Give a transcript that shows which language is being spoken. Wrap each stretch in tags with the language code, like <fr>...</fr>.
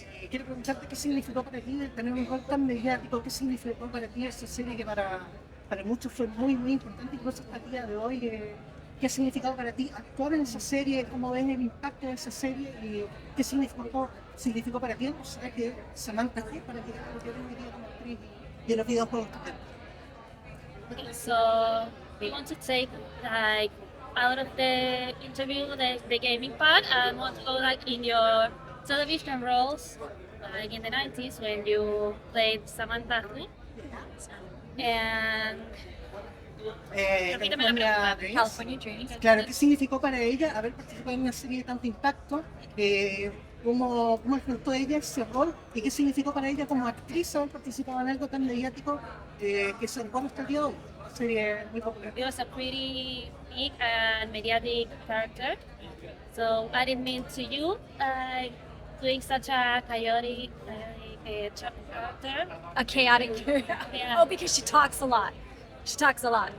<es>Quiero preguntarte qué significó para ti tener un rol tan mediático, qué significó para ti esa serie que para muchos fue muy, muy importante, incluso hasta el día de hoy. ¿Qué ha significado para ti actuar en esa serie? ¿Cómo ves el impacto de esa serie? ¿Y qué significó para ti el personaje Samantha Wu para que yo te diría como actriz de los videojuegos también?</es> <en>Okay, so we want to take like out of the interview the gaming part and want to go like in your television roles, like in the 90s when you played Samantha Wu. And California Dreams.</en> <es>Claro, ¿qué significó para ella haber participado en una serie de tanto impacto? ¿Cómo enfrentó ella ese rol? ¿Y qué significó para ella como actriz haber participado en algo tan mediático que se rol hasta el día de hoy? Una serie muy popular.</es> <en>It was a pretty big and mediatic character. So what it meant to you, doing such a chaotic character? A chaotic character. Yeah. Oh, because she talks a lot. She talks a lot.</en>